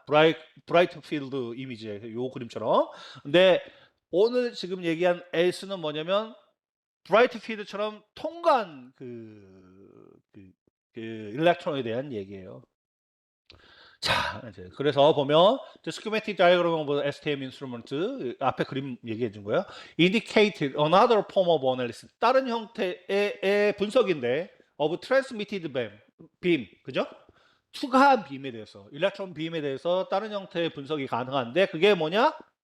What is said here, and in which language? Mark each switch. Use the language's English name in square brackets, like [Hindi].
[Korean] 브라이트 필드 이미지의 요 그림처럼. 근데 오늘 지금 얘기한 엘스는 뭐냐면 브라이트 필드처럼 통과한 그 일렉트론에 대한 얘기예요. 자, 이제 그래서 보면 스키매틱 다이어그램을 보면 STM 인스트루먼트 앞에 그림 얘기해 준 거예요. [English] Indicated another form of analysis. [Korean] 다른 형태의 분석인데 [English] of transmitted beam. [Korean] 그죠? 투과한 빔에 대해서, 일렉트론 빔에 대해서 다른 형태의 분석이 가능한데 그게 뭐냐?